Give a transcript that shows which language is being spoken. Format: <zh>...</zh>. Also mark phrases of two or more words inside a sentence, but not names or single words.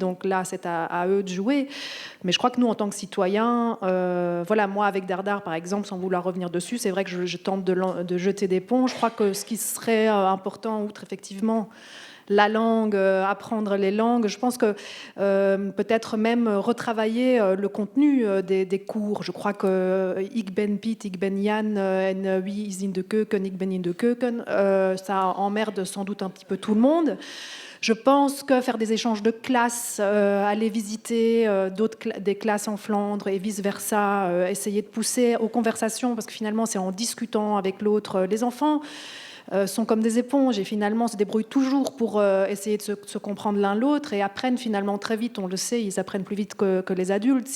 <fr>Donc là, c'est à eux de jouer. Mais je crois que nous, en tant que citoyens, voilà, moi, avec Dardar, par exemple, sans vouloir revenir dessus, c'est vrai que je tente de jeter des ponts. Je crois que ce qui serait important, outre effectivement la langue, apprendre les langues. Je pense que peut-être même retravailler le contenu des cours. Je crois que</fr> <nl>Ik ben Piet, Ik ben Jan, en wie is in de keuken, ik ben in de keuken,</nl> <fr>ça emmerde sans doute un petit peu tout le monde. Je pense que faire des échanges de classes, aller visiter des classes en Flandre et vice-versa, essayer de pousser aux conversations, parce que finalement c'est en discutant avec l'autre. Les enfants sont comme des éponges et finalement se débrouillent toujours pour essayer de se comprendre l'un l'autre et apprennent finalement très vite, on le sait, ils apprennent plus vite que les adultes.</fr>